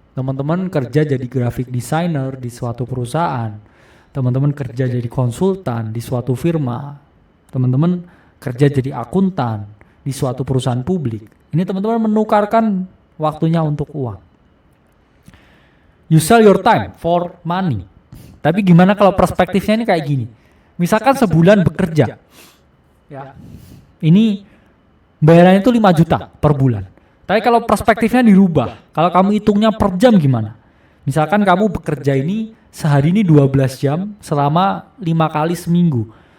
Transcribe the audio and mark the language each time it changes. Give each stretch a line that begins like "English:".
Indonesian: Teman-teman kerja jadi graphic designer di suatu perusahaan, teman-teman kerja jadi konsultan di suatu firma, teman-teman kerja jadi akuntan di suatu perusahaan publik. Ini teman-teman menukarkan waktunya untuk uang.
English: You sell your time for money.
Indonesian: Tapi gimana kalau perspektifnya ini kayak gini? Misalkan sebulan bekerja, ya, ini bayarannya itu 5 juta per bulan. Tapi kalau perspektifnya dirubah, kalau kamu hitungnya per jam gimana? Misalkan kamu bekerja ini sehari ini 12 jam selama 5 kali seminggu.